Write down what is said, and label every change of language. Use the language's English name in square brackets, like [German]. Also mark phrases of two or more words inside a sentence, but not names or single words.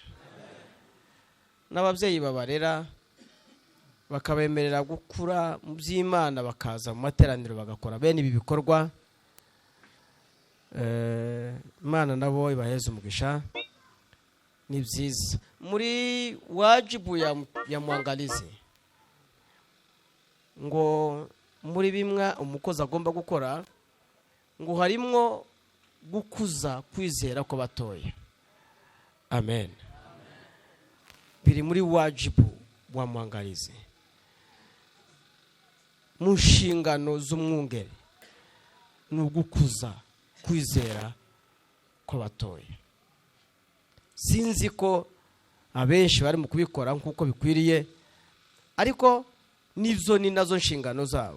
[Kinyarwanda] N'ababyeyi babarera bakabemerera gukura mu by'Imana, bakaza mu materaniro bagakora bene ibi bikorwa. Imana nabo ibaheze umugisha. Ni byiza. Muri [Swahili] wajibu ya mwangalizi [Kinyarwanda] ngo muri bimwe umukozi agomba gukora, ngo harimo gukuza kwizera ko batoya. Amen. Biri muri [Swahili] wajibu wa mwangalizi, [Kinyarwanda] mu nshingano z'umwungeri ni ugukuza kwizera ko batoya. Sinzi ko abenshi bari mu kubikora nk'uko bikwiriye, ariko nizo ni nazo nshingano zabo.